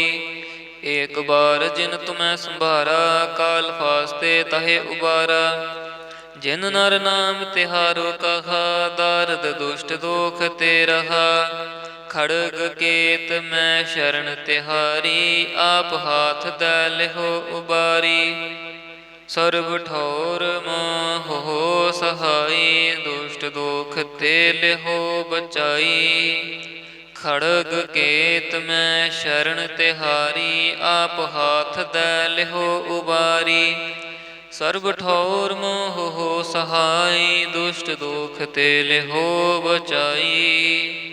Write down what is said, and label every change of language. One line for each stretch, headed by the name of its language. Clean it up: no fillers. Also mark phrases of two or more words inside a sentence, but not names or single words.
Braj: एक बार जिन तुम्हें संभारा, काल फास्ते ताहे उबारा। जिन नर नाम तिहारो कहा, दारद दुष्ट दोख ते रहा। खड़ग केत मैं शरण तिहारी, आप हाथ दे लिहो उबारी। ਸਰਬ ਠੌਰ ਮੋਹ ਸਹਾਈ, ਦੁਸ਼ਟ ਦੋਖ ਤੇ ਲਿਹੋ ਬਚਾਈ। ਖੜਗ ਕੇਤ ਮੈਂ ਸ਼ਰਨ ਤਿਹਾਰੀ, ਆਪ ਹਾਥ ਦੈ ਲਿਹੋ ਉਬਾਰੀ। ਸਰਬ ਠੌਰ ਮੋਹ ਸਹਾਈ, ਦੁਸ਼ਟ ਦੋਖ ਤੇ ਲਿਹੋ ਬਚਾਈ।